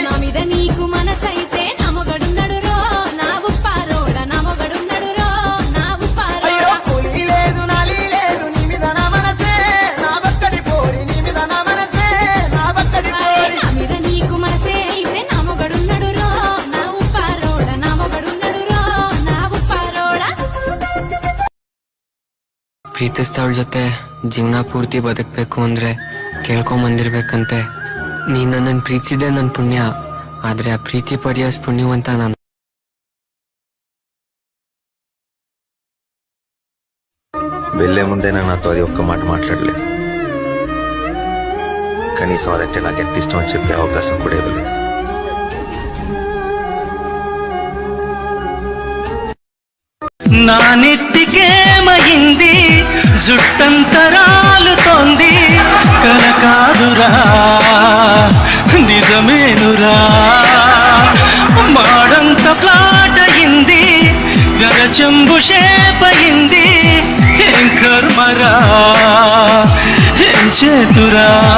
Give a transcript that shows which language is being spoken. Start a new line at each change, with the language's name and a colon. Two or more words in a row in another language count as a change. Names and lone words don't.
Telugu: నా మీద నీకు మనసైతే నా మొగడున్నడు రో నా ఉప్పారోడ, నా మొగడున్నడు రో నా ఉప్పారోడ. అయ్యో కూలీ లేదు నాలి లేదు నీ మీద నా మనసే నా బక్కటి పోరి నీ మీద నా మనసే నా బక్కటి పోరి. నా మీద నీకు మనసే అయితే నా మొగడున్నడు రో నా ఉప్పారోడ, నా మొగడున్నడు రో నా ಉಪ್ಪಾರೋಡ.
Kannada: ಪ್ರೀತಿಸ್ದವಳ ಜೊತೆ ಜೀವನ ಪೂರ್ತಿ ಬದುಕಬೇಕು ಅಂದ್ರೆ ಕೇಳ್ಕೊಂಬಂದಿರ್ಬೇಕಂತೆ. ನೀನ್ ನನ್ನನ್ನು ಪ್ರೀತಿಸಿದೆ ನನ್ನ ಪುಣ್ಯ, ಆದ್ರೆ ಆ ಪ್ರೀತಿ ಪಡೆಯೋಸ್ ಪುಣ್ಯವಂತ ನಾನು.
Telugu: వెళ్లే ముందేనా నాతో అది ఒక్క మాట మాట్లాడలేదు. కనీసం అదంటే నాకు ఎంత ఇష్టం అని చెప్పే అవకాశం కూడా ఇవ్వలేదు. నా నెత్తికేమయింది జుట్టంతరాలుతోంది కల కాదురా నిజమేనురా మాడంత ప్లాట్ అయింది గరచంబు షేపయింది ఏం కర్మరా ఏం చేతురా.